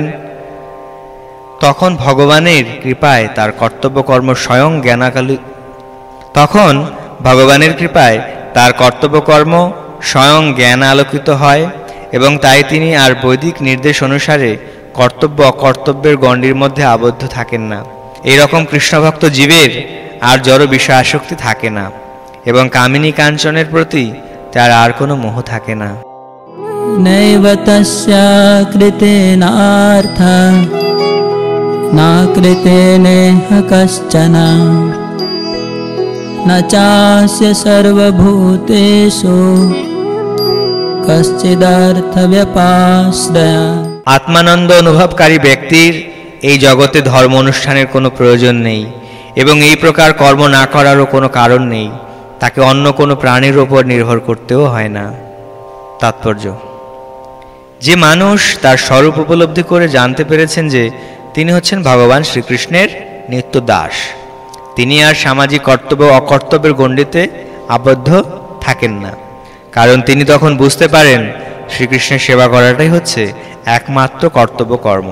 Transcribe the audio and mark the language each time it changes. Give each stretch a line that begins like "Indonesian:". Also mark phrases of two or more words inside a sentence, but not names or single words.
Bangla: তখন ভগবানের কৃপায় তার কর্তব্য কর্ম স্বয়ং জ্ঞান আলোকিত হয় এবং তাই তিনি আর বৈদিক নির্দেশ অনুসারে কর্তব্য অকর্তব্যের গণ্ডির মধ্যে আবদ্ধ থাকেন না। এইরকম কৃষ্ণভক্ত জীবের আর জড় বিষয় আসক্তি থাকে না এবং কামিনী কাঞ্চনের প্রতি তার আর কোনো মোহ থাকে না।
Sanskrit: नैव तस्या कृतेनार्था न कृतेनेह कश्चन न चास्य सर्वभूतेषु कश्चिदर्थव्यपाश्रया।
Bangla: আত্মানন্দ অনুভবকারী ব্যক্তির এই জগতে ধর্ম অনুষ্ঠানের কোনো প্রয়োজন নেই এবং এই প্রকার কর্ম না করারও কোনো কারণ নেই। তাকে অন্য কোনো প্রাণীর ওপর নির্ভর করতেও হয় না। তাৎপর্য: যে মানুষ তার স্বরূপ উপলব্ধি করে জানতে পেরেছেন যে তিনি হচ্ছেন ভগবান শ্রীকৃষ্ণের নিত্য দাস, তিনি আর সামাজিক কর্তব্য অকর্তব্যের গণ্ডিতে আবদ্ধ থাকেন না, কারণ তিনি তখন বুঝতে পারেন শ্রীকৃষ্ণের সেবা করাটাই হচ্ছে একমাত্র কর্তব্য কর্ম।